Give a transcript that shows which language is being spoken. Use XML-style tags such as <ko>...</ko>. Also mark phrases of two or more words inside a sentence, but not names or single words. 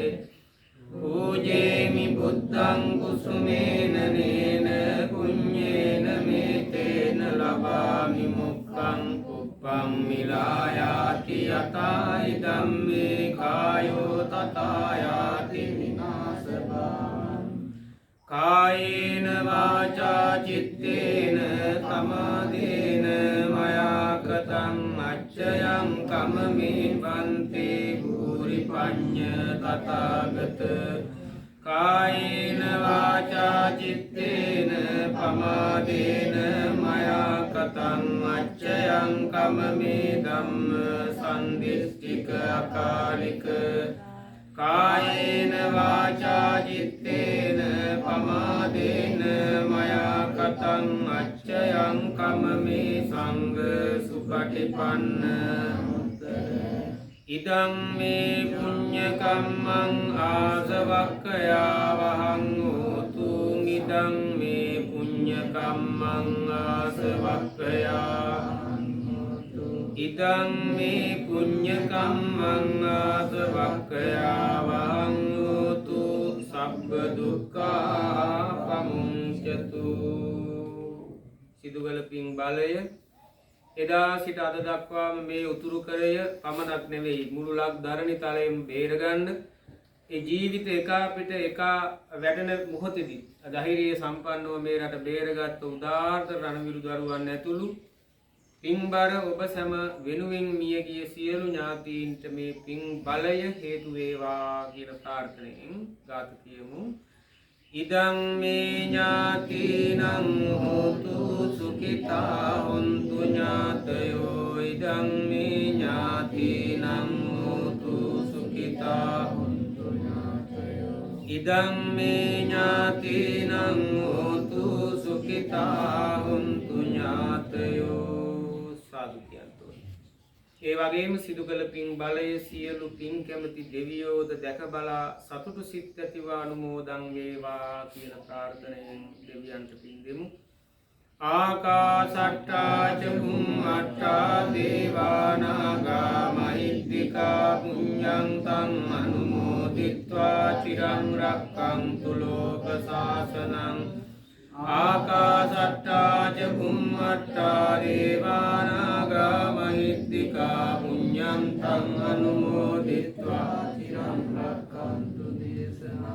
<pi>පූජේමි බුද්ධං කුසුමේන නේන පුඤ්ඤේන මේතේන ලබාමි මොක්ඛං උප්පං මිලායාති යතයි ධම්මේ කායෝ තථායාති විනාශබා. කායේන වාචා චිත්තේන සමාදේන මයා කතං අච්චයං කමමේ බන්තේ භූරි පඤ්ඤ තථාගත. කායේන වාචා චිත්තේන පමාදේන මයා කතං අච්චයං කමමේ ධම්ම සම්දිස්තික අකාලික. කායේන වාචා චිත්තේන පමාදේන මයා කතං අච්චයං කමමේ සංඝ සුපටිපන්න. ඉදං මේ පුඤ්ඤ කම්මං ආසවක්ඛයා වහං හෝතු. ඉදං මේ පුඤ්ඤ කම්මං ආසවක්ඛයා ඉදං මේ පුඤ්ඤ කම්මං ආසවක්ඛයාවං හෝතු සබ්බ දුක්ඛා පමුඤ්චතු.</pi> <si>සිදුකල පින් බලය එදා සිට අද දක්වාම මේ උතුරු කරය පමණක් නෙවෙයි මුළු ලක් ධරණි තලයෙන් බේරගන්න ඒ ජීවිත එක අපිට එක වැඩෙන මොහොතේදී ධෛර්යය සම්පන්නව මේ රට බේරගත් උදාාරත රණවිරු දරුවන් ඇතුළු පින්බර ඔබ සැම වෙනුවෙන් මිය ගිය සියලු ඥාතීන්ට මේ පින් බලය හේතු වේවා කියන ප්‍රාර්ථනාවෙන් ගාථා කියමු.</si> <pi>ඉදං මේ ඥාතීනං හෝතු සුඛිතා හොන්තු ඥාතයෝ. ඉදං මේ ඥාතීනං හෝතු සුඛිතා හොන්තු ඥාතයෝ. ඉදං මේ ඥාතීනං හෝතු සුඛිතා හොන්තු ඥාතයෝ.</pi> <si>සාදු කියන්තෝ. ඒ වගේම සිදු කළ පින් බලය සියලු පින් කැමති දෙවියෝද දැක බලා සතුටු සිත් ඇතිව අනුමෝදන් වේවා කියන ප්‍රාර්ථනාවෙන් දෙවියන්ට පින් දෙමු.</si> <pi>ආකාසට්ටා ච බුම්මට්ටා දේවා නාග මහිද්దికා පුඤ්ඤං තං අනුමෝදිත්වා චිරං රක්ඛන්තු ලෝක සාසනං. ආකාසට්ටා ච බුම්මට්ටා දේවා නාග මහිද්దికා පුඤ්ඤං තං අනුමෝදිත්වා චිරං රක්ඛන්තු දේශනං.</pi>